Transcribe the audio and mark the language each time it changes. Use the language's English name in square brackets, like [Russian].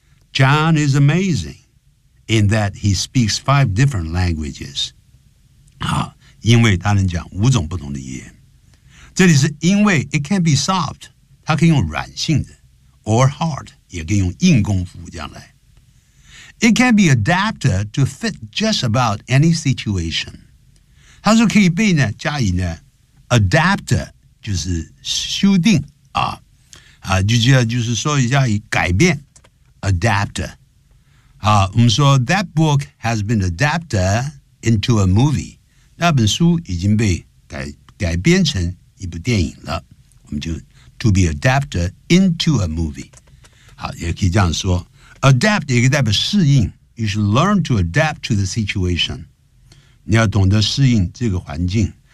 [English] John is amazing in that he speaks 5 different languages. [Chinese] 好，因为他能讲五种不同的语言。这里是因为 [English] it can be soft, [Chinese] 他可以用软性的 [English] or hard, [Chinese] 也可以用硬功夫这样来。 [English] It can be adapted to fit just about any situation. [Chinese] 他说可以被呢加以呢 adapted 就是修订啊。啊，就是说一下改变 ，adapter。啊，我们说 [English] that book has been adapted into a movie。 [Chinese] 那本书已经被改编成一部电影了。我们就 [English] to be adapted into a movie。 [Chinese] 好，也可以这样说 ，adapt 也可以代表适应。 [English] You should learn to adapt to the situation。 [Chinese] 你要懂得适应这个环境。